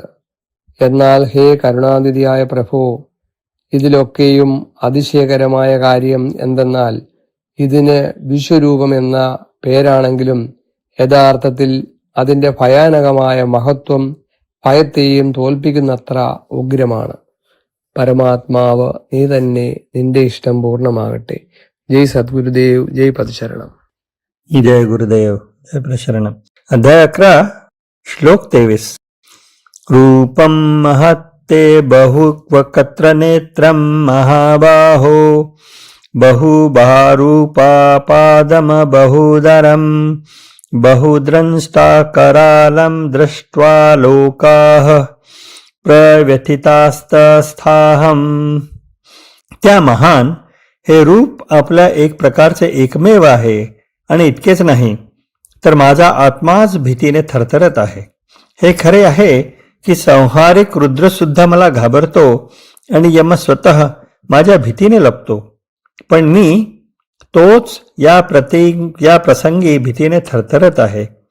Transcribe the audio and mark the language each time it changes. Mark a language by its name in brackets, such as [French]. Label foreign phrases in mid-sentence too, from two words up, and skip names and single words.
[Malayalam] എന്നാൽ ഹേ കരുണാനിധിയായ പ്രഭോ, ഇതിലൊക്കെയും അതിശയകരമായ കാര്യം എന്തെന്നാൽ ഇതിന് വിശ്വരൂപം എന്ന പേരാണെങ്കിലും യഥാർത്ഥത്തിൽ അതിന്റെ ഭയാനകമായ മഹത്വം ഭയത്തെയും തോൽപ്പിക്കുന്നത്ര ഉഗ്രമാണ്. പരമാത്മാവ് നീ തന്നെ, നിന്റെ ഇഷ്ടം പൂർണ്ണമാകട്ടെ. [Hindi] जय सद्गुरुदेव, जय पदशरणम्. जय गुरुदेव, जय प्रशरणम. अध्याय 11 श्लोक 23. [Sanskrit] रूपं महत्ते बहुवक्त्र नेत्रं महाबाहो बहुबारूपापादम बहुदरं बहुद्रंष्टाकरालं दृष्ट्वा लोकाः प्रव्यथितास्तस्थाहं. [Marathi] त्या महान हे रूप आपल्या एक प्रकारचे एकमेव आहे आणि इतकेच नाही तर माझा आत्माच भीतीने थरथरत आहे. हे खरे आहे की संहारिक रुद्र सुद्धा मला घाबरतो आणि यम स्वतः माझ्या भीतीने लपतो, पण मी तोच या प्रसंगी भीतीने थरथरत आहे.